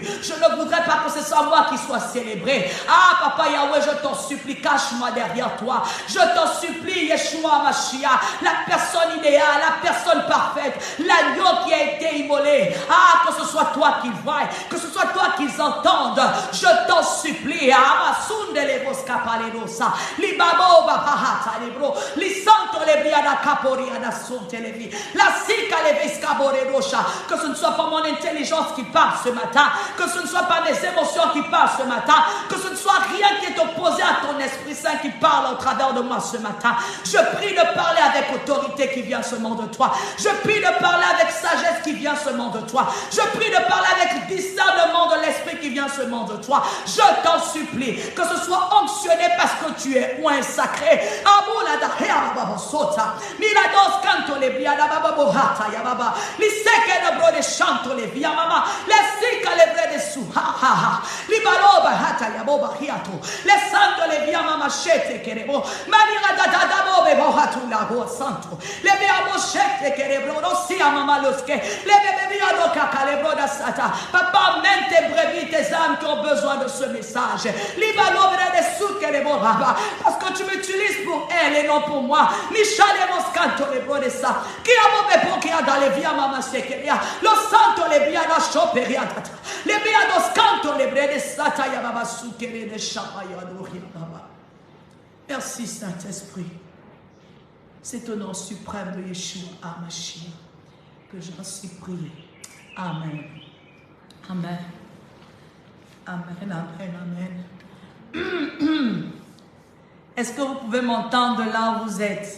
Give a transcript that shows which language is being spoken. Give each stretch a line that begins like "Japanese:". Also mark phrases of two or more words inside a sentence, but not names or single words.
French: Je ne voudrais pas que ce soit moi qui soit célébré. Ah, Papa Yahweh, je t'en supplie, cache-moi derrière toi. Je t'en supplie, Yeshua Mashiach, la personne idéale, la personne parfaite, l'agneau qui a été immolé. Ah, que ce soit toi qu'ils voient, que ce soit toi qu'ils entendent. Je t'en supplie. Amasunde le bosca palerosa, li babo babahata lebro, li santo le briada caporia da sonte levi, la sika le vesca borerosa. Que ce ne soit pas mon intelligence qui parle ce matin, que ce ne soit pas mes émotions qui parlent ce matin, que ce ne soit rien qui est opposé à ton Esprit Saint qui parle au travers de moi ce matin. Je prie de parler avec autorité qui vient seulement de toi. Je prie de parler avec sagesse qui vient seulement de toi. Je prie de parler avec discernement de l'Esprit Saint-Esprit qui vient seulement de toi, je t'en supplie, que ce soit onctionné parce que tu es oint sacré. Milados canto le via da baba bohata ya baba. Li seke da bro de chanto le via mama. Le sika le bre de su ha ha ha. Li baloba hata ya boba hiato. Le santo le via mama shete kerebo. Manira da da da bobe bohatu la bo santo. Le via mo shete kerebro no sia mama loske. Le bebe via do kaka le bro da sata. Papa, mène tes brebis, tes âmes qui ont besoin de ce message. Li baloba de su kerebo baba. Parce que tu m'utilises pour elle et non pour moi. Michale moscanto le bro de sa. Qui a bobe po qui a dans les via mama sekeria. Lo santo le via da choperia tata. Le via do scanto le bre de sata ya baba sukere de chapa ya do ria baba. Merci Saint-Esprit. C'est au nom suprême de Yeshua HaMashiach que j'en suis prié. Amen. Amen. Amen, amen, amen. Est-ce que vous pouvez m'entendre là où vous êtes?